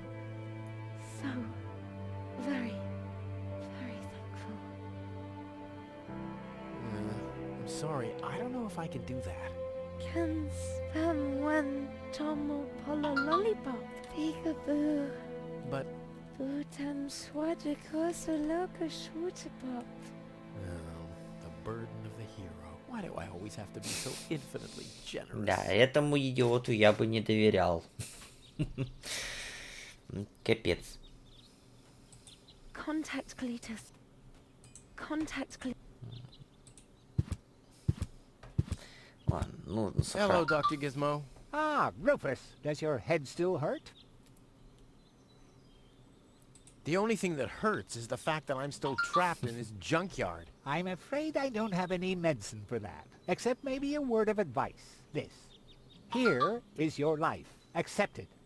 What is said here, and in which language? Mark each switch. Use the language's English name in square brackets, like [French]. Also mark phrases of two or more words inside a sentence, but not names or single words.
[English] So very, very thankful. I'm sorry, I don't know if I can do that. Can spam when tomo polo lollipop. Peekaboo. But... Butam swadiko soloka shwutapop. Oh, the burden of the hero. Why do I always have to be so infinitely generous? [Russian] Да, этому идиоту я бы не доверял. Капец. [English] Contact Cletus. Contact Cletus. [Russian] Ладно, нужно [English] Hello, Dr. Gizmo. Ah, Rufus, does your head still hurt? The only thing that hurts is the fact that I'm still trapped in this junkyard. I'm afraid I don't have any medicine for that, except maybe a word of advice. This. Here is your life. Accept it.